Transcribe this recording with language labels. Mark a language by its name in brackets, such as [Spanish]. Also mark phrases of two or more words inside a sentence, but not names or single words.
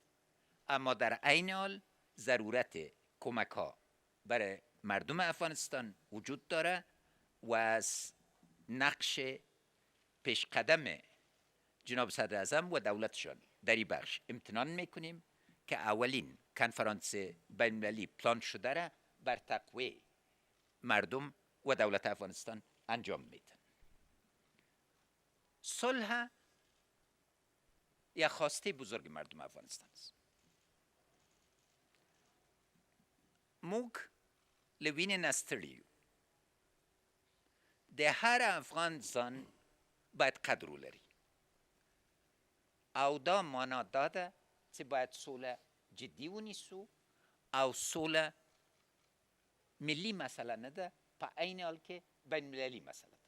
[Persian] اما در عین حال ضرورت کمک ها برای مردم افغانستان وجود داره و از نقش پیش قدم جناب صدر اعظم و دولتشان در این بخش امتنان میکنیم که اولین کنفرانس بین المللی پلان شده را بر تقویت مردم و دولت افغانستان انجام میدن. صلح یک خواسته بزرگ مردم افغانستان است. [Pashto] موږ له وینې نه ستړي یو. د هر افغان ځان باید قدر ولري او دا معنا دا ده چې باید سوله جدي ونیسو او سوله ملي مسله نه ده، په عین حال کې بین المللي مسله ده.